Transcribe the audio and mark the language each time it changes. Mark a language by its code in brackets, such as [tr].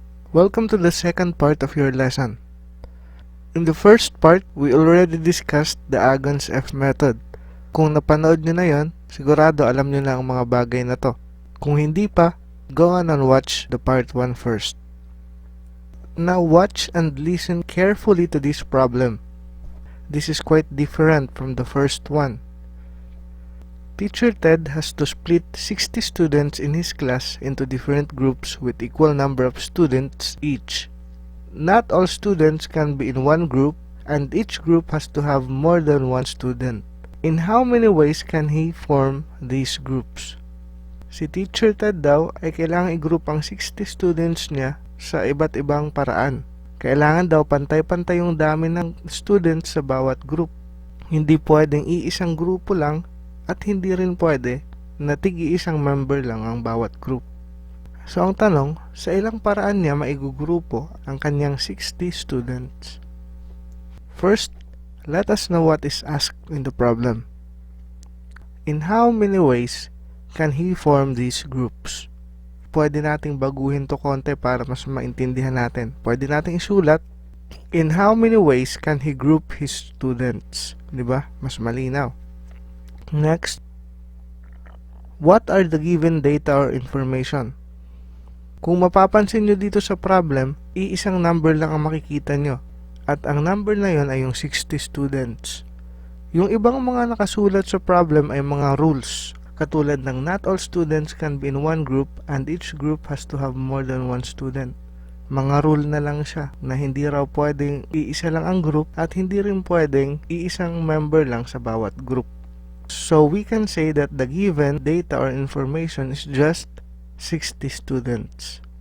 [en] Welcome to the second part of your lesson. In the first part, we already discussed the Agon's F method. [tl] Kung napanood nyo na yon, sigurado alam nyo na ang mga bagay na to. Kung hindi pa, [en] go on and watch the part 1 first. Now watch and listen carefully to this problem. This is quite different from the first one. Teacher Ted has to split 60 students in his class into different groups with equal number of students each. Not all students can be in one group, and each group has to have more than one student. In how many ways can he form these groups? [tl] Si Teacher Ted daw ay kailangan i-group ang 60 students niya sa iba't ibang paraan. Kailangan daw pantay-pantay yung dami ng students sa bawat group. Hindi pwedeng iisang grupo lang at hindi rin pwede na tig-iisang member lang ang bawat group. So ang tanong, sa ilang paraan niya maigugrupo ang kanyang 60 students? [en] First, let us know what is asked in the problem. In how many ways can he form these groups? [tl] Pwede nating baguhin to konti para mas maintindihan natin. Pwede nating isulat, [en] in how many ways can he group his students? [tl] Diba? Mas malinaw. [en] Next, what are the given data or information? [tl] Kung mapapansin nyo dito sa problem, iisang number lang ang makikita nyo. At ang number na yon ay yung 60 students. Yung ibang mga nakasulat sa problem ay mga rules. Katulad ng [en] not all students can be in one group and each group has to have more than one student. [tl] Mga rule na lang siya na hindi raw pwedeng iisa lang ang group at hindi rin pwedeng iisang member lang sa bawat group. [en] So we can say that the given data or information is just 60 students.